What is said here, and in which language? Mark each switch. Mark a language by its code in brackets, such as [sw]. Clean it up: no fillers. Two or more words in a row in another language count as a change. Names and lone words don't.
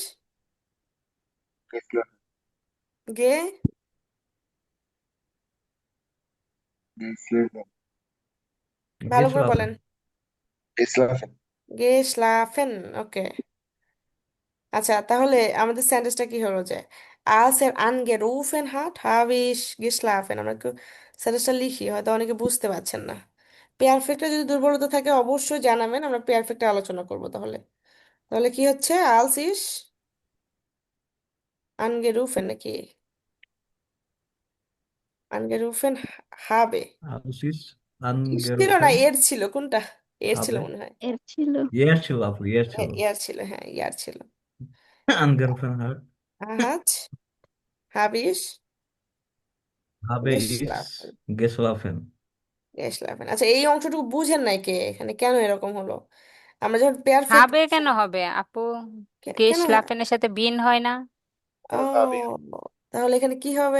[bn] গেসলাফেন, গে, গেসলাফেন, ভালো করে গেছলাফেন। বলেন। গেসলাফেন। গেশলাফেন, ওকে। আচ্ছা, তাহলে আমাদের সেন্টেন্সটা কি হলো যে [de] als er angerufen hat, habe ich geschlafen। [bn] আমরা একটু সেন্টেন্সটা লিখি, হয়তো অনেকে বুঝতে পারছেন না। পারফেক্টে যদি দুর্বলতা থাকে অবশ্যই জানাবেন, আমরা পারফেক্টে আলোচনা করব তাহলে। তাহলে কি হচ্ছে, [de] als ich angerufen নাকি angerufen habe? আউসিস [bn] ইস ছিল না, আনগেরোফেন এর ছিল কোনটা? এর ছিল হবে। মনে হয়। এর ছিল। ইয়ার ছিল আপু, ইয়ার ছিল। ইয়ার ছিল, হ্যাঁ ইয়ার ছিল। [de] angerufen hat. আহাজ, habe ich habe ich geschlafen। [bn] গেছলাফেন। গেছলাফেন, আচ্ছা এই অংশটুকু বুঝেন নাই কে এখানে, কেন এরকম হলো? আমরা যখন পারফেক্ট, হবে কেন হবে আপু? কেন? গেশলাফেনের সাথে বিন হয় না? ও, কোন হবে? তাহলে এখানে কি হবে?